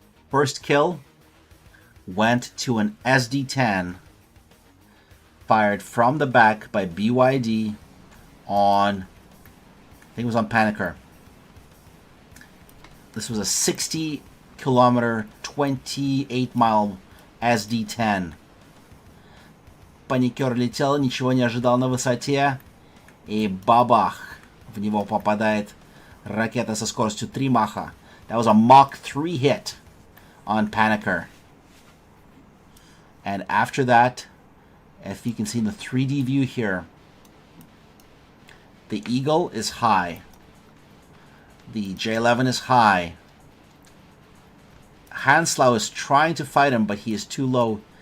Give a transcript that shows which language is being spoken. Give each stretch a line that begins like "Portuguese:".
English: First kill went to an SD-10 fired from the back by BYD on, I think it was on Paniker. This was a 60-kilometer, 28-mile SD-10.
Russian: Паникер летел, ничего не ожидал на высоте, и бабах, в него попадает ракета со скоростью 3 маха.
English: That was a Mach 3 hit on Paniker. And after that, if you can see in the 3D view here, the Eagle is high. The J11 is high. Hanslau is trying to fight him, but he is too low.